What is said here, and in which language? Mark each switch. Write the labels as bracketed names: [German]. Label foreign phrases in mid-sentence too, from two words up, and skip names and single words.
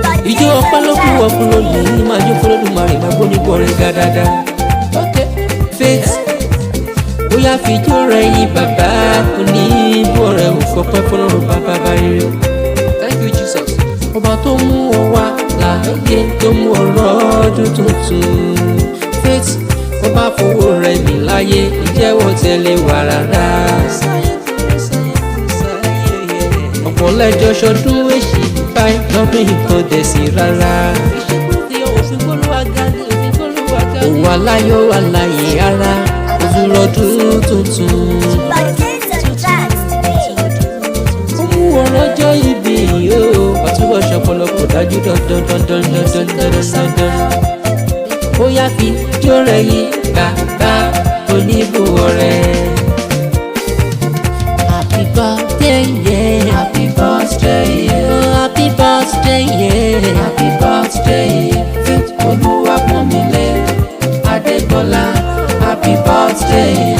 [Yoruba] Ijó ọpẹ́ ló kù wọ́pọ̀ lónìí, máa jó fún Olódùmarè, máa gbóni kú ọrẹ dáadáa. Faith, bóyá fi ijó rẹ yìn bàbá, kò ní bú ọrẹ ò fọpẹ́ fún Ọlọ́run bàbá bá rere. [English] Thank you, Jesus. [Yoruba] Ọba tó mú ọ wá láàyè, tó mú ọ rọ́dún tuntun. Faith, ọba fowó rẹ mì láyé, ǹjẹ́ wọ́n tẹ̀lé wa rárá? Ọ̀pọ̀ lẹ́jọ́ ṣọdún èṣì báyìí lọ́dún yìí kò dẹ̀ sí rárá. Ó wà láyọ̀, wà láyé ara, ó tún rọ́dún tuntun. Ó mú ọ lọ́jọ́ ìbí yìí o, àtúbọ̀ ṣọpọlọpọ̀ dájú dandan, dandan, dandan, dandan, dandan. Ó yá fi jó rẹ yìn bàbá oníbù ọrẹ. [English] Happy birthday, yeah. Happy birthday, yeah. Oh, happy birthday, yeah. Happy birthday, Faith Oluwapọ̀nmilé Adégbọlá. Happy birthday.